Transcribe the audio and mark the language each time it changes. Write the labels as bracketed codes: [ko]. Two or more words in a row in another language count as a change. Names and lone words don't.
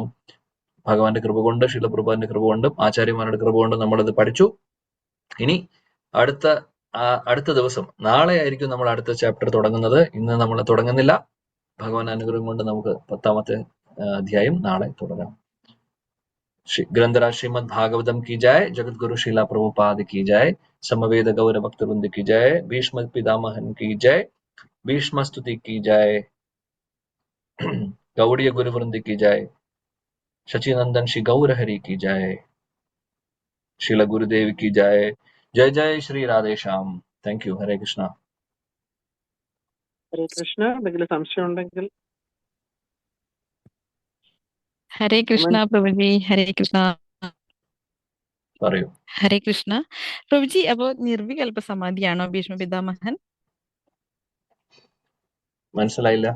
[ml] ഭഗവാന്റെ കൃപ കൊണ്ട്, ശീലപ്രഭുപാദിന്റെ കൃപ കൊണ്ടും ആചാര്യന്മാരുടെ കൃപ കൊണ്ടും നമ്മളത് പഠിച്ചു. ഇനി അടുത്ത ദിവസം, നാളെ ആയിരിക്കും നമ്മൾ അടുത്ത ചാപ്റ്റർ തുടങ്ങുന്നത്. ഇന്ന് നമ്മൾ തുടങ്ങുന്നില്ല. ഭഗവാൻ അനുഗ്രഹം കൊണ്ട് നമുക്ക് 10ാമത്തെ അധ്യായം നാളെ തുടരാം. [hi] ग्रंथराज श्रीमद् भागवतम की जय, जगत गुरु शीला प्रभुपाद की जय, समवेद गौर भक्त वृंद की जय, भीष्म पितामहन की जय, भीष्म स्तुति की जय, गौड़ीय गुरु वृंद की जय, शचीनंदन श्री गौर हरि की जय, श्रील गुरुदेव की जय. जय जय श्री राधे श्याम. [en] thank you. [hi] हरे कृष्णा. [ml] ഹരേ കൃഷ്ണ. എന്തെങ്കിലും സംശയം ഉണ്ടെങ്കിൽ ഹരേ കൃഷ്ണ പ്രഭുജി. ഹരേ കൃഷ്ണ. പറയൂ. ഹരേ കൃഷ്ണ പ്രഭുജി. അപ്പോ നിർവികൽപ്പ സമാധിയാണോ ഭീഷ്മ പിതാമഹൻ? മനസ്സിലായില്ല.